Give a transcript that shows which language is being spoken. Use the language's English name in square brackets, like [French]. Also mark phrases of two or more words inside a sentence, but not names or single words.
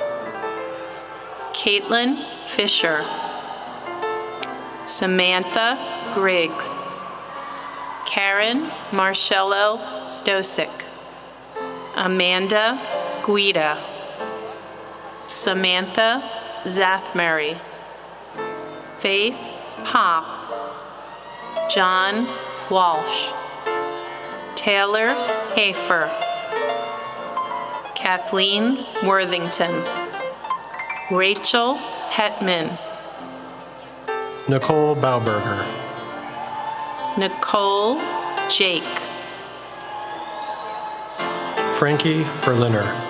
[English] Caitlin Fisher. Samantha Griggs. Karen Marcello Stosic. Amanda Guida. Samantha Zathmary. Faith Hop. John Walsh. Taylor Hafer. Kathleen Worthington. Rachel Hetman. Nicole Bauberger. Nicole Jake. Frankie Berliner.